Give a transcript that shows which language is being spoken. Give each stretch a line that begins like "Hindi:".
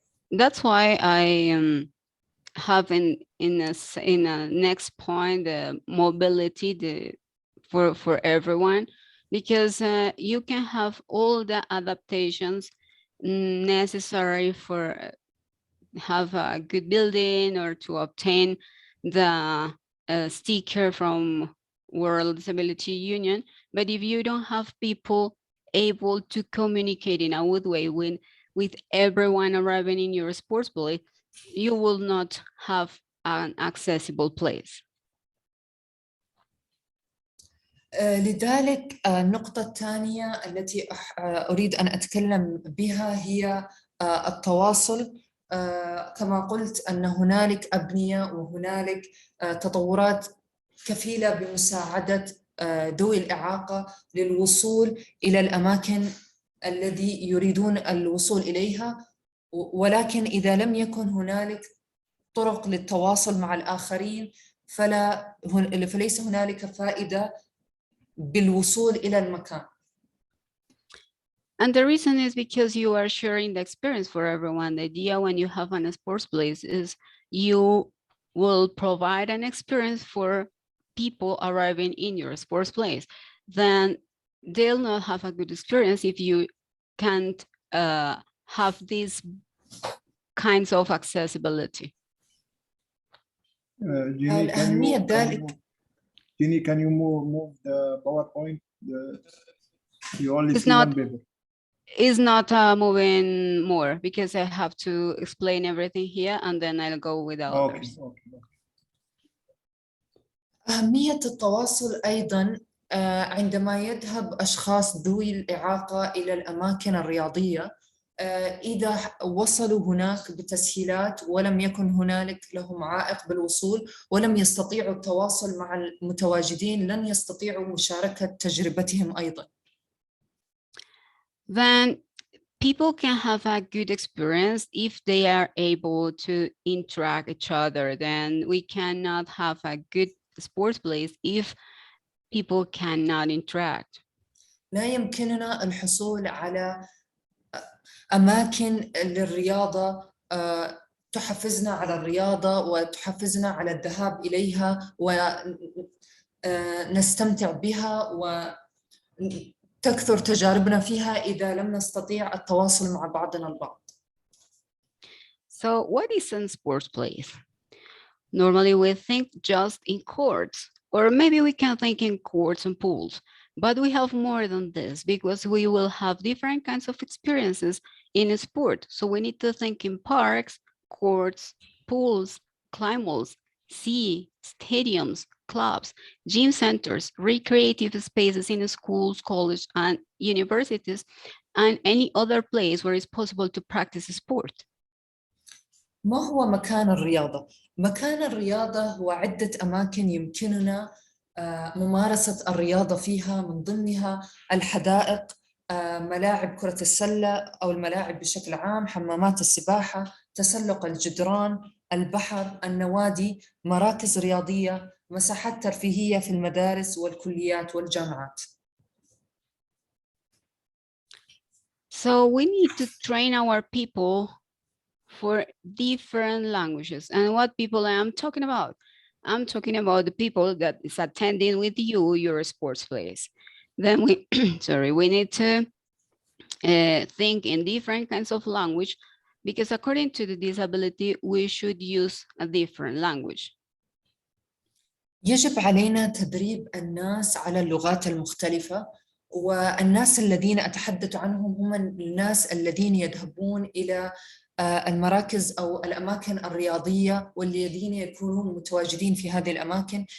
English: That's why I have in a next point the mobility for everyone, because you can have all the adaptations necessary for have a good building or to obtain the sticker from World Disability Union, but if you don't have people able to communicate in a good way with everyone arriving in your sports building, you will not have an accessible place.
Arabic: لذلك النقطة الثانية التي أريد أن أتكلم بها هي التواصل. كما قلت أن هنالك أبنية وهنالك تطورات كفيلة بمساعدة ذوي الإعاقة للوصول إلى الأماكن الذي يريدون الوصول إليها، ولكن إذا لم يكن هنالك طرق للتواصل مع الآخرين فليس هنالك فائدة بالوصول إلى المكان.
English: And the reason is because you are sharing the experience for everyone. The idea when you have a sports place is you will provide an experience for people arriving in your sports place. Then they'll not have a good experience if you can't have these kinds of accessibility. Jeannie, can you move the PowerPoint? You only see one paper. It's not moving more because I have to explain everything here and then I'll go with the others.
Arabic: أهمية التواصل أيضاً عندما يذهب أشخاص ذوي الإعاقة إلى الأماكن الرياضية، إذا وصلوا هناك بتسهيلات ولم يكن هنالك لهم عائق بالوصول ولم يستطيعوا التواصل مع المتواجدين، لن يستطيعوا مشاركة تجربتهم أيضاً.
English: Then people can have a good experience if they are able to interact each other. Then we cannot have a good sports place if people cannot interact?
Arabic: لا يمكننا الحصول على أماكن للرياضة تحفزنا على الرياضة وتحفزنا على الذهاب إليها ونستمتع بها وتكثر تجاربنا فيها إذا لم نستطيع التواصل مع بعضنا البعض.
English: So what is a sports place? Normally we think just in courts, or maybe we can think in courts and pools, but we have more than this because we will have different kinds of experiences in a sport. So we need to think in parks, courts, pools, climb walls, sea, stadiums, clubs, gym centers, recreative spaces in schools, colleges, and universities, and any other place where it's possible to practice sport.
Arabic: ما هو مكان الرياضة؟ مكان الرياضة هو عدة أماكن يمكننا ممارسة الرياضة فيها، من ضمنها الحدائق، ملاعب كرة السلة أو الملاعب بشكل عام، حمامات السباحة، تسلق الجدران، البحر، النوادي، مراكز رياضية، مساحات ترفيهية في المدارس والكليات والجامعات.
English: So we need to train our people for different languages. And what people I am talking about? I'm talking about the people that is attending with you, your sports place. Then we, sorry, we need to think in different kinds of language, because according to the disability, we should use a different language.
Arabic: يجب علينا تدريب الناس على اللغات المختلفة، والناس الذين أتحدث عنهم هم الناس الذين يذهبون إلى المراكز أو الأماكن الرياضية والذين يكونون متواجدين في هذه الأماكن.